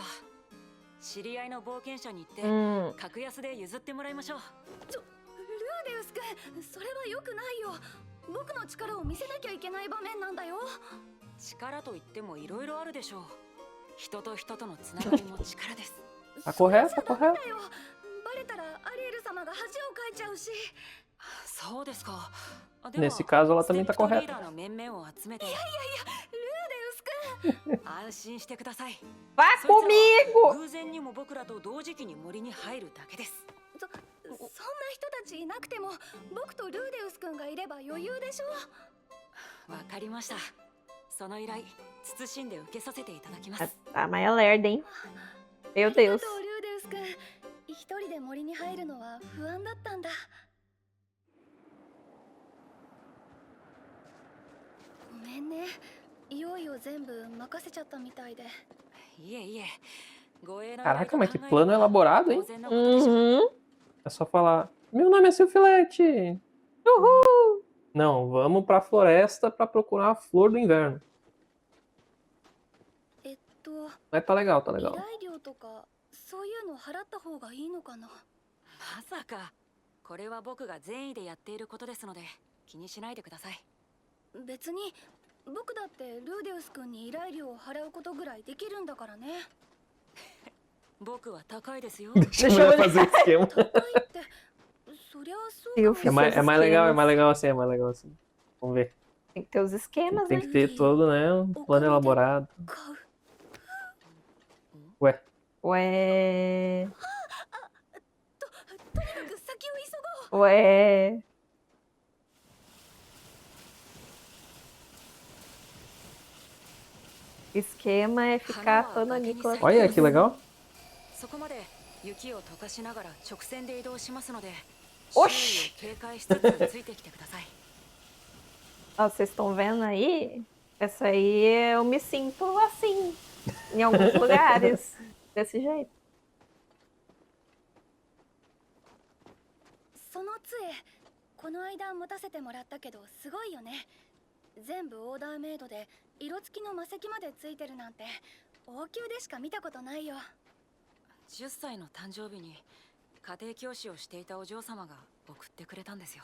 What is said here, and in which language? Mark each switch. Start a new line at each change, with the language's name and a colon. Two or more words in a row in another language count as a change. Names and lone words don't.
Japanese: 知り合いの冒険者に行って、 格安で譲ってもらいましょう。ルーデウス君、それは良くないよ。僕の力を見せなきゃいけない場面なんだよ。力といってもいろいろあるでしょう。人と人とのつながりも力です。
Portuguese: Tá correto, tá
Japanese: ダ
Portuguese: correto.
Japanese: メだよ。バレたらアリエル様が恥をかいちゃうし。そうですか。
Portuguese: Nesse caso, ela também tá
Japanese: ステンプトリー
Portuguese: correta.
Japanese: ダーの面々を集めて、ルーデウス君、安心してください。
Portuguese: Vá
Japanese: そいつらは
Portuguese: comigo!
Japanese: 偶然にも僕らと同時期に森に入るだけです。そんな人たちいなくても僕とルーデウス君がいれば余裕でしょ。わかりました。その依頼、慎んで受けさせていただきま
Portuguese: Ah,
Japanese: す。
Portuguese: tá, mas é lerda, hein? Meu
Japanese: ありが
Portuguese: Deus.
Japanese: とうルーデウス君。一人で森に入るのは不安だったんだ。ごめんね。いよいよ全部任せちゃったみたいで。いえいえ。護衛の
Portuguese: Caraca, mas que
Japanese: 依頼と考えれば
Portuguese: plano elaborado, hein?
Japanese: 当然のことでしょう。
Portuguese: Uhum. É só falar: Meu nome é Silfilete. Uhul! Não, vamos pra floresta pra procurar a flor do inverno. Mas tá legal, tá
Japanese: 依
Portuguese: legal.
Japanese: 頼料とかそういうの払った方がいいのかな。まさか。これは僕が善意でやっていることですので気にしないでください。別に僕だってルーデウス君に依頼料を払うことぐらいできるんだからね。僕は高いですよ。
Portuguese: Deixa a Deixa eu mulher fazer o esquema.
Japanese: 高いってそりゃそうか
Portuguese: Eu
Japanese: も
Portuguese: fiz
Japanese: しれ
Portuguese: É
Japanese: ない
Portuguese: mais legal, é esquemas. mais legal assim, é mais legal assim. Vamos ver. Tem que ter os esquemas, Tem né? que ter todo, né, um plano elaborado.
Japanese: 買う
Portuguese: Ué, Ué.
Japanese: とにかく先を急ごう
Portuguese: Ué. Esquema é ficar falando ali com as olha que legal.
Japanese: そこまで雪を溶かしながら直線で移動しますので、
Portuguese: Oxi!
Japanese: 周囲を警戒しつつついてきてください。
Portuguese: Ó, vocês estão vendo aí? Essa aí eu me sinto assim em alguns lugares. Desse jeito.
Japanese: その杖この間持たせてもらったけどすごいよね。全部オーダーメイドで色付きの魔石までついてるなんて王宮でしか見たことないよ。 10歳の誕生日に家庭教師をしていたお嬢様が送ってくれたんですよ。